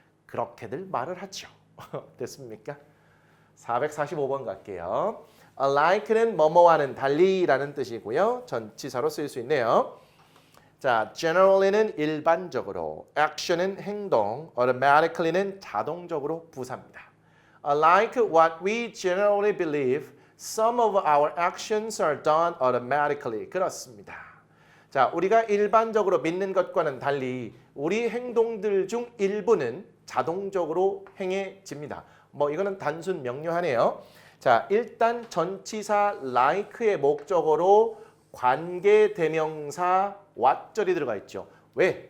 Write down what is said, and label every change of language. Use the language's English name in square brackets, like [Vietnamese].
[Korean] 그렇게들 말을 하죠. 됐습니까? 445번 갈게요. like는 뭐뭐와는 달리라는 뜻이고요. 전치사로 쓸 수 있네요. 자, generally는 일반적으로, action은 행동, automatically는 자동적으로 부사입니다. [English] Like what we generally believe, some of our actions are done automatically. [Korean] 그렇습니다. 자, 우리가 일반적으로 믿는 것과는 달리 우리 행동들 중 일부는 자동적으로 행해집니다. 이거는 단순 명료하네요. 자, 일단 전치사 like의 목적어로 관계대명사 what절이 들어가 있죠. 왜?